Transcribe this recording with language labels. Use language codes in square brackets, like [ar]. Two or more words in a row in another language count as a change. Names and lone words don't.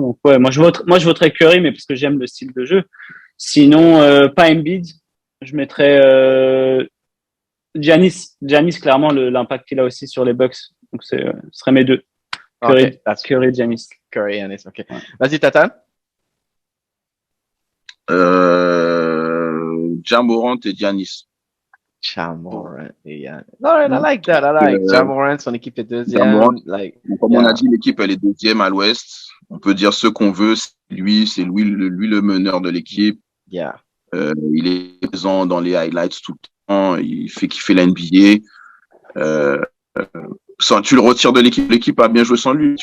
[fr] Donc ouais, moi je voterais Curry, mais parce que j'aime le style de jeu. Sinon, pas Embiid. Je mettrais Giannis, clairement, l'impact qu'il a aussi sur les Bucks. Donc, ce serait mes 2. Curry, Curry, Giannis. Curry, Giannis, ok. Ouais. Vas-y, Tata. Ja Morant et Giannis. Ja Morant et Giannis. [en] Alright, I like that. I like Ja Morant, [fr] son équipe est deuxième. Comme on a dit, l'équipe, elle est deuxième à l'ouest. On peut dire ce qu'on veut. C'est lui le meneur de l'équipe. Yeah. Il est présent dans les highlights tout le temps. Il fait kiffer la NBA. Tu le retires de l'équipe. L'équipe a bien joué sans lui.